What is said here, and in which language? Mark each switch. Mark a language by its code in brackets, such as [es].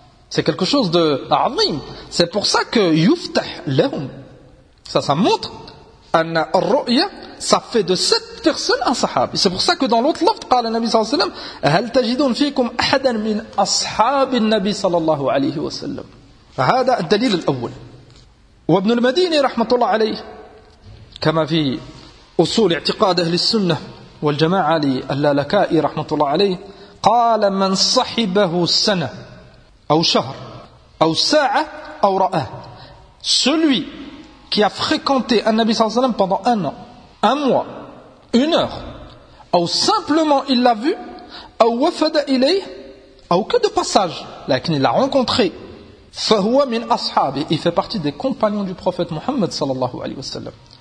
[fr] C'est quelque chose de azim. C'est pour ça que « [ar] yuftah lahum [fr] » Ça montre que ru'ya, ça fait de cette personne un sahab. C'est pour ça que dans l'autre lafd, [ar] le Nabi sallallahu alayhi wa sallam « Hal tajidun fikum ahadan min ashabin Nabi sallallahu alayhi wa sallam » هذا الدليل الأول. وابن المديني رحمة الله عليه كما في أصول اعتقاد أهل السنة والجماعة اللالكائي رحمة الله عليه قال من صحبه سنة أو شهر أو ساعة أو رأى. [fr] Celui qui a fréquenté un Nabi صلى الله عليه وسلم pendant un an, un mois, une heure, ou simplement il l'a vu, ou [ar] وفد إليه, [fr] ou que de passage, لكن il l'a rencontré, [ar] فَهُوَ مِنْ أَصْحَابِ, [fr] il fait partie des compagnons du prophète Muhammad sallallahu alayhi wa sallam.